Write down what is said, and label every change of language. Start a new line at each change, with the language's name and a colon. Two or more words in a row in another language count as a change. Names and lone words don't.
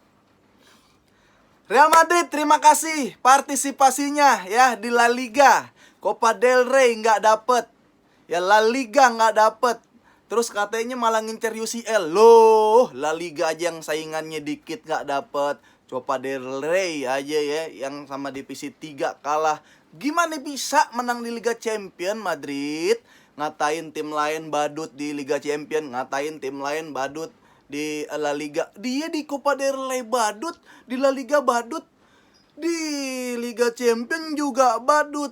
Indonesian: Real Madrid, terima kasih partisipasinya ya di La Liga. Copa del Rey nggak dapet, ya La Liga nggak dapet. Terus katanya malah ngincer UCL. Loh, La Liga aja yang saingannya dikit nggak dapet. Copa del Rey aja ya, yang sama divisi 3 kalah. Gimana bisa menang di Liga Champion Madrid? Ngatain tim lain badut di Liga Champion, ngatain tim lain badut di La Liga. Dia di Copa del Rey badut, di La Liga badut, di Liga Champion juga badut.